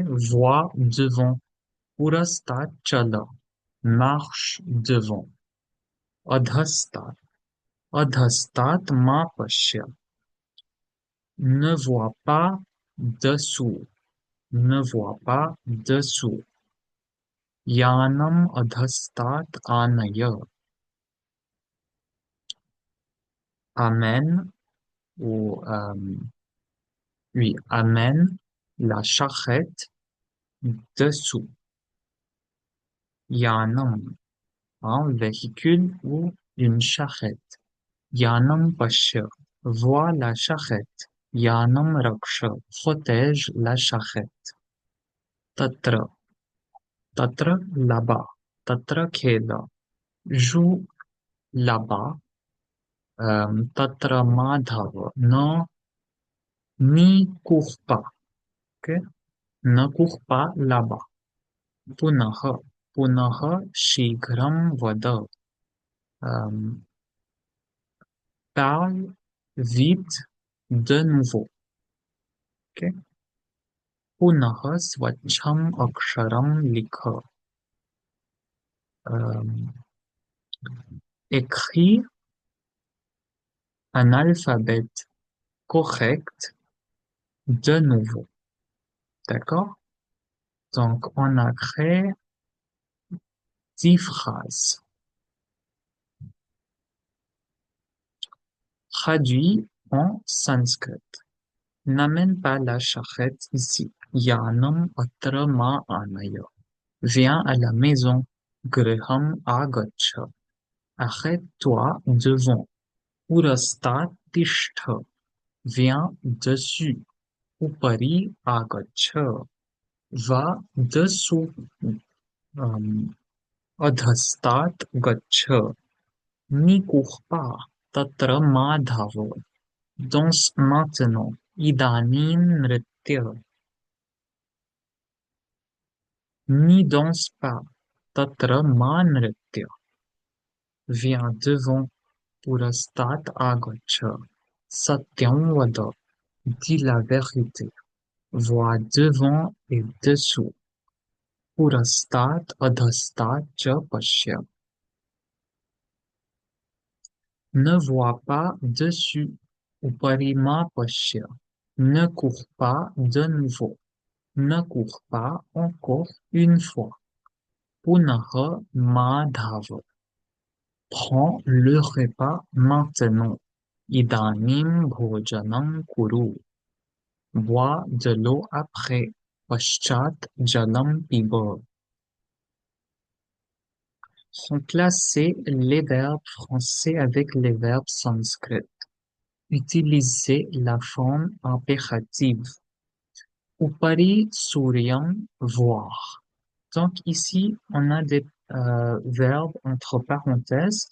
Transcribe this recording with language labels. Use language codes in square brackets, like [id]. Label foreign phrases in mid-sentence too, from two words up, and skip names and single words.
[fr] Vois devant. [sa] Purastat chala. [fr] Marche devant. Adhastat. [sa] Adhastat ma pashya. [fr] Ne vois pas dessous. Ne vois pas dessous. [sa] Yanam adhastat anaya. [fr] Amène ou oui, amène la charrette dessous. Yanam, un véhicule ou une charrette. [sa] Yanam pasha, [fr] vois la charrette. [sa] Yanam raksha, [fr] protège la charrette. [sa] Tatra, tatra là-bas. Tatra khela, [fr] joue là-bas. [sa] Tatra madhava, [fr] non, ni cours pas. Ok? Ne cours pas là-bas. [sa] Punaha, punaha shighram vada. [fr] Parle vite de nouveau. Ok? [sa] Punaha swachham aksharam likha. [fr] Écris un alphabet correct de nouveau. D'accord? Donc, on a créé 10 phrases. Traduit en sanskrit. N'amène pas la charrette ici. [sa] Yanam atra ma anaya. [fr] Viens à la maison. [sa] Griham agacha. [fr] Arrête-toi devant. [sa] पुरस्तात् तिष्ठ, [fr] viens dessus. [sa] उपरि आगच्छ, [fr] va dessous. [sa] euh, अधस्तात् गच्छ, [fr] n'y cours pas, [sa] तत्र मा धाव. [fr] Danse maintenant, [sa] idaनीं नृत्य. [fr] N'y danse pas, [sa] तत्र मा नृत्य. [fr] Viens devant, [sa] पुरस्तात् आगच्छ. सत्यं वद, [fr] dis la vérité. Vois devant et dessous. [sa] पुरस्तात् अधस्तात् च पश्य. [fr] Ne vois pas dessus, [sa] उपरि मा पश्य. [fr] Ne cours pas de nouveau. Ne cours pas encore une fois. [sa] पुनः मा धाव. [fr] Prends le repas maintenant. [sa] इदानीं भोजनं कुरु. [fr] Bois de l'eau après. [sa] पश्चात् जलं पिब. [fr] Remplacez les verbes français avec les verbes sanskrits. Utilisez la forme impérative. [sa] Upari Suryam [fr] voir. Donc ici, on a des verbes entre parenthèses.